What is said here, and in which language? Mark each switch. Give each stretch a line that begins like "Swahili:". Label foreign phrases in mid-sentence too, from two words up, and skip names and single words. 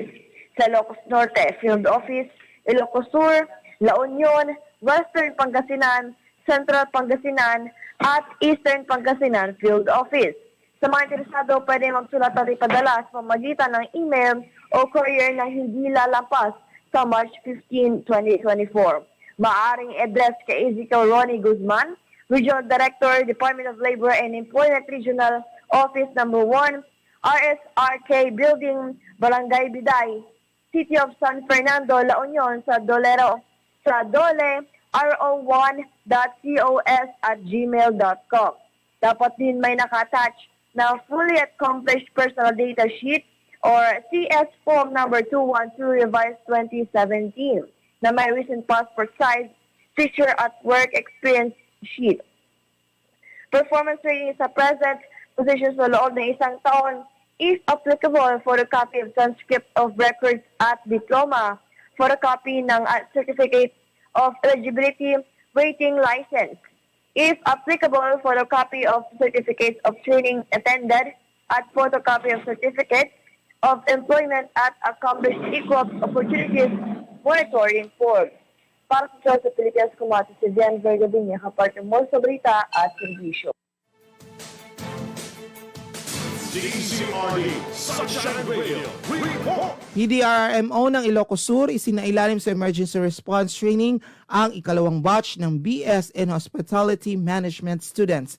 Filipino: Sa Ilocos Norte, Field Office, Ilocos Sur, La Union, Western Pangasinan, Central Pangasinan at Eastern Pangasinan Field Office. Sa mga interesado, pwede magsulat at ipadala sa pamagitan ng email o courier na hindi lalampas sa March 15, 2024. Maaaring address kay Ezekiel Ronnie Guzman, Regional Director, Department of Labor and Employment Regional Office No. 1, RSRK Building, Barangay Biday, City of San Fernando, La Union, sa Dolero, sa dolero1.cos@gmail.com. Dapat din may naka-attach na
English: fully accomplished personal data sheet
Filipino: or CS Form number 212 revised 2017 na may
English: recent passport size picture
Filipino: at
English: work experience sheet. Performance rating
Filipino: sa
English: present position
Filipino: sa loob ng 1 taon.
English: If applicable, photocopy of transcript of records at diploma, photocopy ng certificate of eligibility rating license. If applicable, photocopy of certificates of training attended at photocopy of certificate of Employment at Accomplished Equal Opportunities Monitoring Board.
Filipino: Para sa Pilipinas, kumati si VIEN VERGABINIA, kapartner mo sa balita at serbisyo. DCRD Sunshine Radio Report! PDRMO ng Ilocos Sur isinailalim sa
English: emergency response training
Filipino: ang ikalawang batch ng BS in Hospitality Management students.